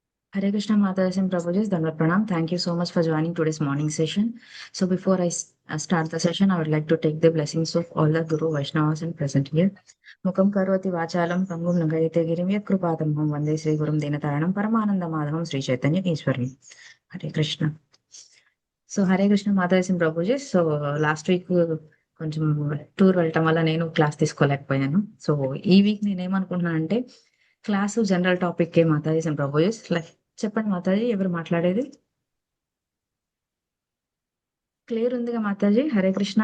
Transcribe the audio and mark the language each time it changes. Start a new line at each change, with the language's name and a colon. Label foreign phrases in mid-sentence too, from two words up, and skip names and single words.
English: Hare Krishna Mataji and Prabhuji,
Sanskrit: Dandavat Pranam.
English: Thank you so much for joining today's morning session. So before I start the session, I would like to take the blessings of all the Guru Vaishnavas and present here.
Sanskrit: मूकं करोति वाचालं पङ्गुं लङ्घयते गिरिं यत् कृपा तमहं वन्दे श्री गुरुं दीनतारणं परमानन्द माधवं श्री चैतन्य ईश्वरम्. Hare Krishna.
Telugu: సో హరే కృష్ణ మాతాజీ ప్రభుజీ. సో
English: last week
Telugu: కొంచెం టూర్ వెళ్ళటం వల్ల నేను క్లాస్ తీసుకోలేకపోయాను. సో ఈ వీక్ నేను ఏమనుకుంటున్నాను అంటే క్లాసు
English: general topic
Telugu: ఏ మాతాజీ ప్రభుజీ. చెప్పండి మాతాజీ, ఎవరు మాట్లాడేది? క్లియర్ ఉందిగా మాతాజీ? హరే కృష్ణ.